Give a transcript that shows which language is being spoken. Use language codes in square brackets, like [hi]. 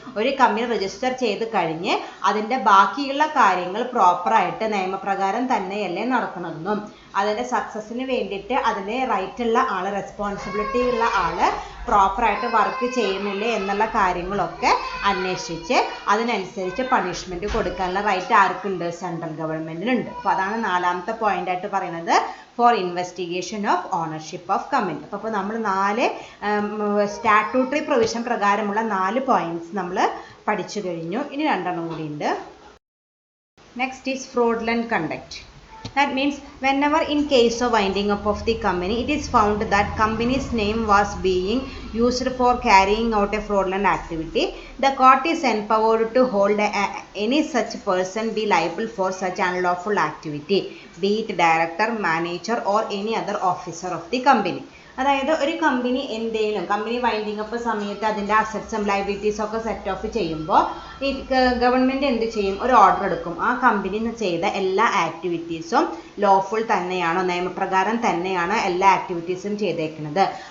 [ml] ഒരു company register ചെയ്ത് കഴിഞ്ഞ് അതിൻ്റെ ബാക്കിയുള്ള കാര്യങ്ങൾ പ്രോപ്പറായിട്ട് നിയമപ്രകാരം തന്നെയല്ലേ നടക്കണമെന്നും അതിൻ്റെ സക്സസ്സിന് വേണ്ടിയിട്ട് അതിന് റൈറ്റുള്ള ആൾ റെസ്പോൺസിബിലിറ്റി ഉള്ള ആൾ പ്രോപ്പറായിട്ട് വർക്ക് ചെയ്യുന്നില്ലേ എന്നുള്ള കാര്യങ്ങളൊക്കെ അന്വേഷിച്ച് അതിനനുസരിച്ച് പണിഷ്മെൻറ്റ് കൊടുക്കാനുള്ള റൈറ്റ് ആർക്കുണ്ട്? സെൻട്രൽ ഗവൺമെൻറ്റിനുണ്ട്. അപ്പോൾ അതാണ് നാലാമത്തെ പോയിൻ്റായിട്ട് പറയുന്നത് [en] For investigation of ownership of company. [ml] അപ്പോൾ നമ്മൾ 4 സ്റ്റാറ്റ്യൂട്ടറി പ്രൊവിഷൻ പ്രകാരമുള്ള 4 പോയിന്റ്സ് നമ്മൾ പഠിച്ചു കഴിഞ്ഞു. ഇനി 2 കൂടി ഉണ്ട്. [en] Next is fraudulent conduct. That means whenever in case of winding up of the company, it is found that company's name was being used for carrying out a fraudulent activity, the court is empowered to hold any such person be liable for such unlawful activity, be it director, manager or any other officer of the company. [ml] അതായത് ഒരു company എന്തെങ്കിലും company winding up സമയത്ത് അതിൻ്റെ അസറ്റ്സും ലയബിലിറ്റീസും ഒക്കെ set of ചെയ്യുമ്പോൾ ഈ government എന്ത് ചെയ്യും? ഒരു ഓർഡർ എടുക്കും. ആ കമ്പനി ചെയ്ത എല്ലാ ആക്ടിവിറ്റീസും ലോഫുൾ തന്നെയാണോ, നിയമപ്രകാരം തന്നെയാണോ എല്ലാ ആക്ടിവിറ്റീസും ചെയ്തേക്കുന്നത്.